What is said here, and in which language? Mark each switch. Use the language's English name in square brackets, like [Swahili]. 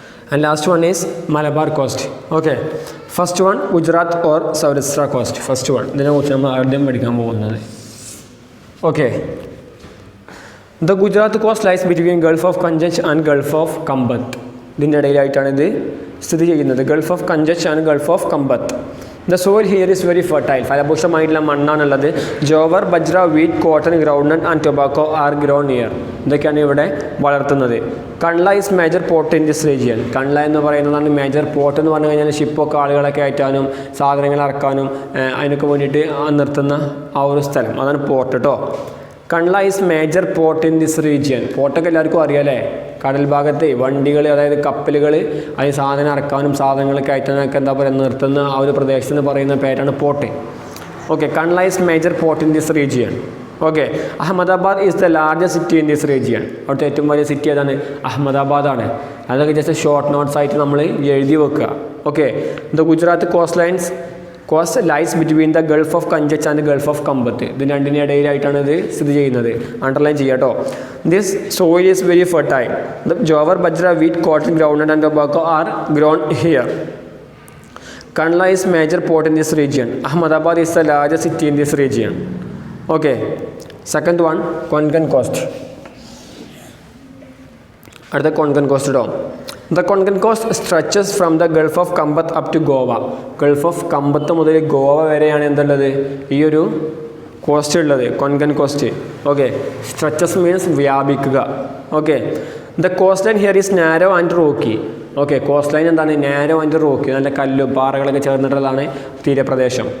[English] And last one is Malabar coast. Okay, first one Gujarat or Saurashtra coast. First one. Then we will learn [Malayalam] പഠിക്കാൻ പോകുന്നത്. [English] Okay, the Gujarat coast lies between Gulf of Kachch and Gulf of Khambat. [Malayalam] ഇതിൻ്റെ ഇടയിലായിട്ടാണ് ഇത് സ്ഥിതി ചെയ്യുന്നത്. [English] Gulf of Kachchh and Gulf of Khambhat. The soil here is very fertile. [Malayalam] ഫലഭൂഷമായിട്ടുള്ള മണ്ണാണുള്ളത്. [English] Jowar, bajra, wheat, cotton, groundnut and tobacco are grown here. [Malayalam] ഇതൊക്കെയാണ് ഇവിടെ വളർത്തുന്നത്. [English] Kandla is major port in this region. [Malayalam] കൺല എന്ന് പറയുന്നതാണ് major port എന്ന് പറഞ്ഞു കഴിഞ്ഞാൽ ഷിപ്പൊക്കെ ആളുകളൊക്കെ കയറ്റാനും സാധനങ്ങൾ ഇറക്കാനും അതിനൊക്കെ വേണ്ടിയിട്ട് നിർത്തുന്ന ആ ഒരു സ്ഥലം, അതാണ് പോർട്ട് കേട്ടോ. [English] Kandla is major port in this region. [Malayalam] പോർട്ടൊക്കെ എല്ലാവർക്കും അറിയാമല്ലേ, കടൽ ഭാഗത്ത് വണ്ടികൾ, അതായത് കപ്പലുകൾ അതിന് സാധനം ഇറക്കാനും സാധനങ്ങൾ കയറ്റാനൊക്കെ എന്താ പറയുക നിർത്തുന്ന ആ ഒരു പ്രദേശത്തിന് പറയുന്ന പേരാണ് port. [English] Okay, Kandla is major port in this region. Okay, Ahmedabad is the largest city in this region. [Malayalam] അവിടുത്തെ ഏറ്റവും വലിയ സിറ്റി ഏതാണ്? അഹമ്മദാബാദാണ്. അതൊക്കെ ജസ്റ്റ് ഷോർട്ട് നോട്ട്സ് ആയിട്ട് നമ്മൾ എഴുതി വെക്കുക. [English] Okay, the Gujarat coast lies between the Gulf of Kachchh and Gulf of Khambhat. [Malayalam] ഇതിന് രണ്ടിന് ഇടയിലായിട്ടാണ് ഇത് സ്ഥിതി ചെയ്യുന്നത്. അണ്ടർലൈൻ ചെയ്യുക കേട്ടോ. [English] This soil is very fertile. The jowar, bajra, wheat, cotton, groundnut and tobacco are grown here. Kandla is major port in this region. Ahmedabad is the largest city in this region. Okay. Second one, Konkan coast. At the Konkan coast down. The Konkan coast stretches from the Gulf of Kambat up to Goa. [Malayalam] Gulf of Kambat മുതൽ ഗോവ വരെയാണ് എന്തുള്ളത് ഈ ഒരു cost ഉള്ളത്, Konkan cost. [English] Okay, stretches means വ്യാപിക്കുക. Okay, the coast line here is narrow and rocky. Okay, [Malayalam] cost line എന്താണ്? Narrow and Rocky, നല്ല കല്ലും പാറകളൊക്കെ ചേർന്നിട്ടുള്ളതാണ് തീരപ്രദേശം.